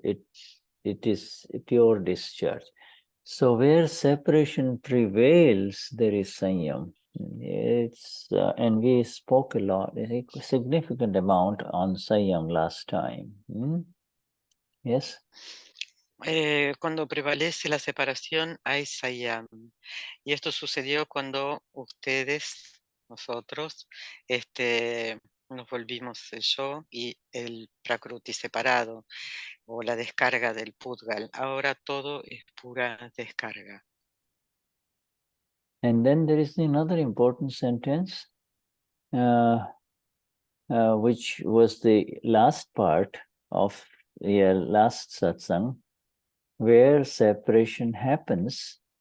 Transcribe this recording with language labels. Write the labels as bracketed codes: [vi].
[en] It is a pure discharge. So where separation prevails, there is Saiyam. And we spoke a lot, a significant amount on Saiyam last time. Yes? [es] Cuando prevalece la separación hay Saiyam. Y esto sucedió cuando nosotros, nos volvimos el yo y el Prakruti separado, o la descarga del Pudgal. Ahora todo es pura descarga. [en] And then there is another important sentence. which was the last part of the last satsang, where separation happens.